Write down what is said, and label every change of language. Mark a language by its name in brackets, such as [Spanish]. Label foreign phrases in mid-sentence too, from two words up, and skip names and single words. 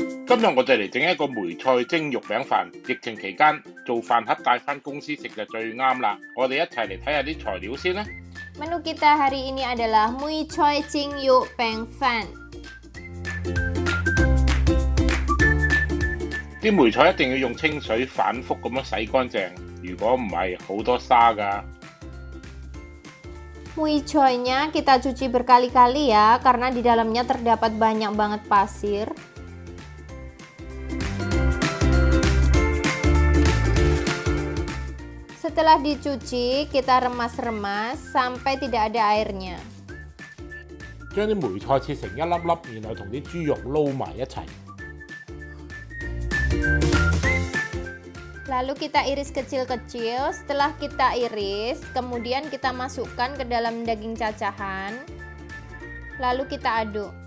[Cantonese] 今日我哋嚟整一個梅菜蒸肉餅飯。疫情期間做飯盒帶返公司食就最啱啦。我哋一齊嚟睇下啲材料先啦。 [Indonesian] Menu kita hari ini adalah Mui Choi Ching Yu Peng Fan。 [Cantonese] 啲梅菜一定要用清水反覆咁樣洗乾淨，如果唔係好多沙㗎。 [Indonesian] Mui choy-nya kita cuci berkali-kali ya, karena di dalamnya terdapat banyak banget pasir. Setelah dicuci, kita remas-remas sampai tidak ada airnya. [Cantonese] 將啲梅菜切成一粒粒，然後同啲豬肉撈埋一齊。 [Indonesian] Lalu kita iris kecil-kecil. Setelah kita iris, kemudian kita masukkan ke dalam daging cacahan. Lalu kita aduk.